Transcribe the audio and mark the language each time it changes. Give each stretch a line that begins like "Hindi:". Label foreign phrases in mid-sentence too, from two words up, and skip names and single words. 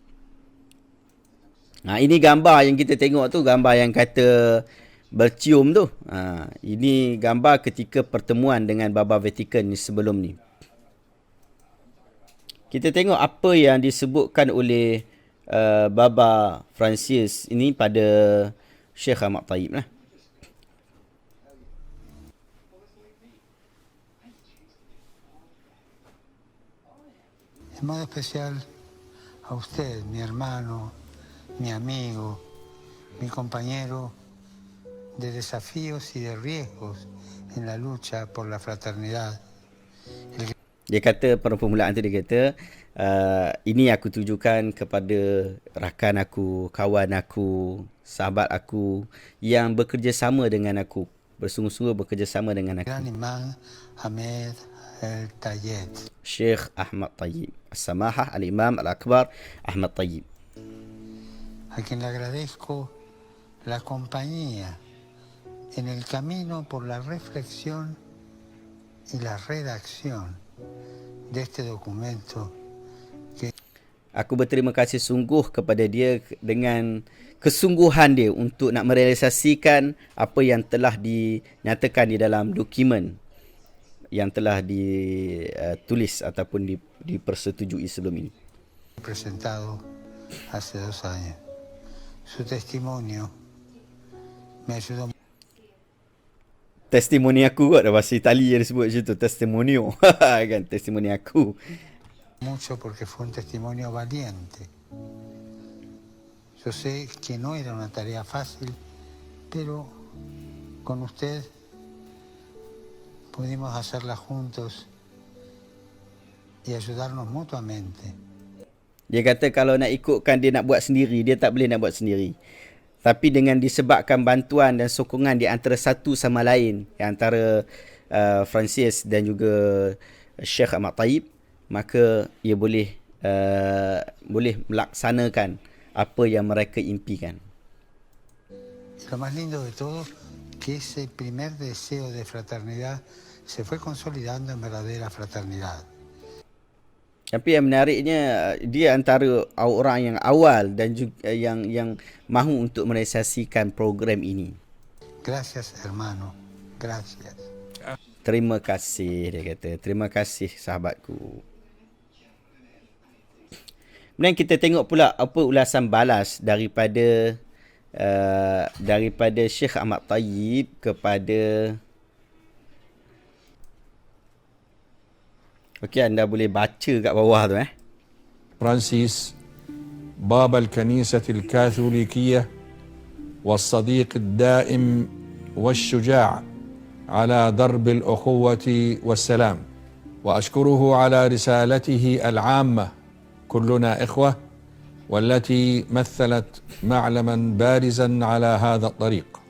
Malay: Ini gambar yang kita tengok tu, gambar yang kata bercium tu. Ini gambar ketika pertemuan dengan Baba Vatican sebelum ni. Kita tengok apa yang disebutkan oleh Baba Francis ini pada Syekh Ahmad Tayyib lah.
Spanish: En modo especial a usted, mi hermano, mi amigo, mi compañero de desafíos y de riesgos en la lucha por la fraternidad.
Malay: Dia kata pada permulaan tu, dia kata ini aku tujukan kepada rakan aku, kawan aku, sahabat aku yang bekerjasama dengan aku, bersungguh-sungguh bekerjasama dengan aku.
Spanish: Gran Imam Ahmed Tayyib,
Malay: Syekh Ahmad Tayyib,
Arabic: السماحة الإمام الأكبر
Malay: Ahmad Tayyib,
Spanish: a quien le agradezco la compañía en el camino por la reflexión y la redacción de este documento.
Malay: Aku berterima kasih sungguh kepada dia dengan kesungguhan dia untuk nak merealisasikan apa yang telah dinyatakan di dalam dokumen yang telah ditulis ataupun dipersetujui sebelum ini.
Spanish: Presentado hace 2 años. Su testimonio me ayudó.
Malay: Testimoni aku kot, bahasa Itali yang disebut macam tu, testimonio. Kan, testimoni aku.
Spanish: Mucho porque fue un testimonio valiente. Yo sé que no era una tarea fácil, pero con usted pudimos hacerla juntos y ayudarnos mutuamente.
Malay: Dia kata kalau nak ikutkan dia nak buat sendiri, dia tak boleh nak buat sendiri. Tapi dengan disebabkan bantuan dan sokongan di antara satu sama lain, antara Francis dan juga Syekh Ahmad Tayyib, maka ia boleh melaksanakan apa yang mereka impikan.
Spanish: Lo más lindo de todo, que ese primer deseo de fraternidad se fue consolidando en verdadera fraternidad.
Malay: Tapi yang menariknya, dia antara orang yang awal dan juga yang mahu untuk merealisasikan program ini.
Spanish: Gracias, hermano. Gracias.
Malay: Terima kasih, dia kata. Terima kasih, sahabatku. Kemudian kita tengok pula apa ulasan balas daripada Syekh Ahmad Tayyib kepada... Okey, anda boleh baca kat bawah tu
Arabic: فرانسيس بابا الكنيسة الكاثوليكية والصديق الدائم والشجاع على درب الأخوة والسلام، وأشكره على رسالته العامة كلنا إخوة، والتي مثلت معلما بارزا على هذا الطريق.